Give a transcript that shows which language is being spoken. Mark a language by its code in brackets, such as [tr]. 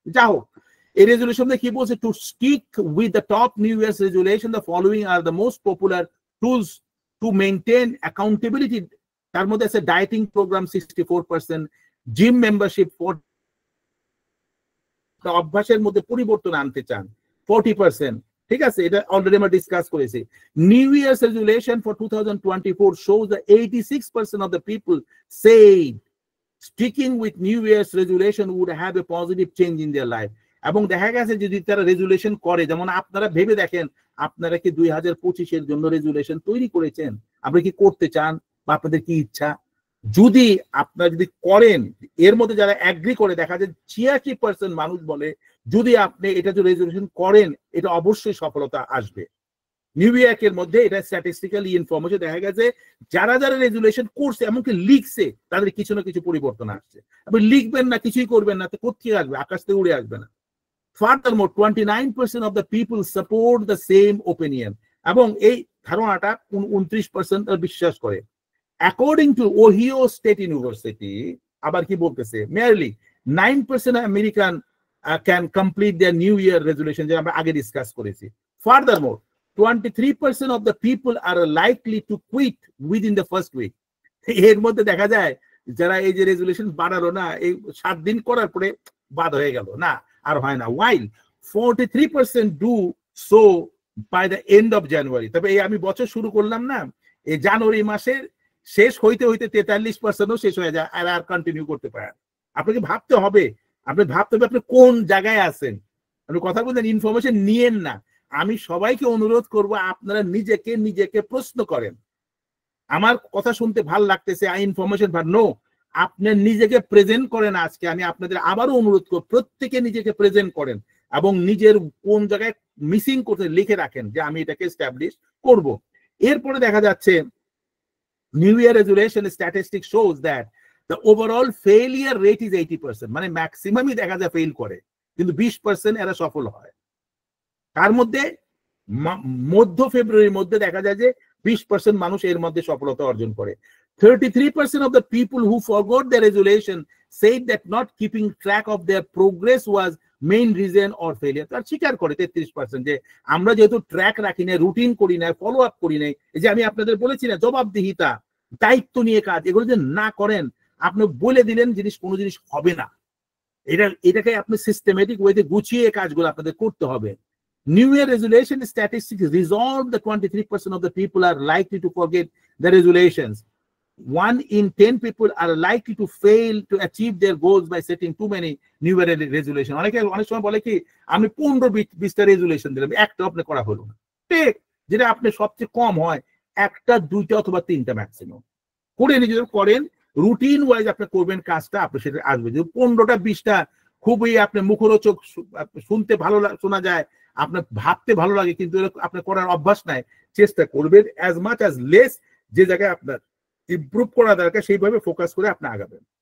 [bn] যা হোক, এই রেজুলেশনে কি বলছে, [en] To stick with the top new year's resolution the following are the most popular tools to maintain accountability. [bn] তার মধ্যে আছে ডায়েটিং প্রোগ্রাম 64%, জিম মেম্বারশিপ 40%, অভ্যাসের মধ্যে পরিবর্তন আনতে চান 40%। ঠিক আছে, এটা অলরেডি আমরা ডিসকাস করেছি। [en] New year's resolution for 2024 shows that 86% of the people say sticking with new year's resolution would have a positive change in their life. [bn] এবং দেখা গেছে যদি তারা রেজুলেশন করে, যেমন আপনারা ভেবে দেখেন, আপনারা কি 2025-এর জন্য রেজুলেশন তৈরি করেছেন? আপনি কি করতে চান বা আপনাদের কি ইচ্ছা? যদি আপনারা যদি করেন, এর মধ্যে যারা অ্যাগ্রি করে, দেখা যায় 86% মানুষ বলে যদি আপনি এটা যদি রেজুলেশন করেন এটা অবশ্যই সফলতা আসবে। নিউ ইয়ারের মধ্যে এটা স্ট্যাটিস্টিক্যালি ইনফরমেশন দেখা গেছে, যারা যারা রেজুলেশন করছে এমনকি লিখছে তাদের কিছু না কিছু পরিবর্তন আসছে। আপনি লিখবেন না, কিছুই করবেন না, তো কোথায় আসবে? আকাশ থেকে উড়ে আসবে না। [en] Furthermore, 29% of the people support the same opinion, [bn] এবং এই ধারণাটা 29% বিশ্বাস করে। [en] According to Ohio State University, [bn] আবার কি বলতেছে, [en] merely 9% American can complete their New Year resolution, [bn] যেটা আমরা আগে ডিসকাস করেছি। [en] Furthermore, 23% of the people are likely to quit within the first week. [bn] এর মধ্যে দেখা যায় যারা এই যে রেজুলেশন বাড়ালো না, এই 7 দিন করার পরে বাদ হয়ে গেল, না আর হয় না। [en] while 43% do so by the end of January। [bn] তবে এই আমি বছর শুরু করলাম না, এই জানুয়ারি মাসের শেষ হইতে হইতে 43%ও শেষ হয়ে যায়, আর কন্টিনিউ করতে পারেন। আপনাকে ভাবতে হবে, আপনি কোন জায়গায় আছেন। আপনি কথা বলছেন, ইনফরমেশন নিয়েন না। আমি সবাইকে অনুরোধ করব, আপনারা নিজেকে প্রশ্ন করেন। আমার কথা শুনতে ভাল লাগতেছে, ইনফরমেশন নো, আপনি নিজেকে প্রেজেন্ট করেন। আজকে আমি আপনাদের আবারও অনুরোধ করব, প্রত্যেকে নিজেকে প্রেজেন্ট করেন এবং নিজের কোন জায়গায় মিসিং করতে লিখে রাখেন যে আমি এটাকে এস্টাবলিশ করব। এরপরে দেখা যাচ্ছে [en] new year resolution statistic shows that the overall failure rate is 80%, [bn] মানে ম্যাক্সিমামই দেখা যায় ফেল করে, কিন্তু 20% এরা সফল হয়। তার মধ্যে মধ্য ফেব্রুয়ারির মধ্যে দেখা যায় যে 20% মানুষ এর মধ্যে সফলতা অর্জন করে। [en] 33% of the people who forgot their resolution said that not keeping track of their progress was main reason or failure. [bn] তার স্বীকার করে 33% যে আমরা যেহেতু ট্র্যাক রাখি না, রুটিন করি না, ফলো আপ করি নাই, এই যে আমি আপনাদের বলেছি না জবাবদিহিতা, দায়িত্ব নিয়ে কাজ, এগুলো যে না করেন, আপনি বলে দিলেন জিনিস, কোনো জিনিস হবে না। এটাকে আপনি সিস্টেমেটিক ওয়েতে গুছিয়ে কাজগুলো আপনাদের করতে হবে। [en] New Year resolution statistics resolve the 23% of the people are likely to forget the resolutions. 1 in 10 people are likely to fail to achieve their goals by setting too many New Year resolution. [bn] অনেক সময় বলে কি আমি 15-20টা resolution দিলাম, একটা আপনি করা হলো না। ঠিক, যেটা আপনি সবচেয়ে কম হয় 1টা 2টা অথবা 3টা ম্যাক্সিমাম করে নিজেদের করেন, রুটিন ওয়াইজ আপনি করবেন কাজটা, আপনি সেটা আসবে। যদি 15টা 20টা খুবই আপনি মুখরোচক, শুনতে ভালো শোনা যায়, আপনার ভাবতে ভালো লাগে, কিন্তু আপনার করার অভ্যাস নাই, চেষ্টা করবেন [en] as much as less, [bn] যে জায়গায় আপনার ইমপ্রুভ করা দরকার সেইভাবে ফোকাস করে আপনি আগাবেন।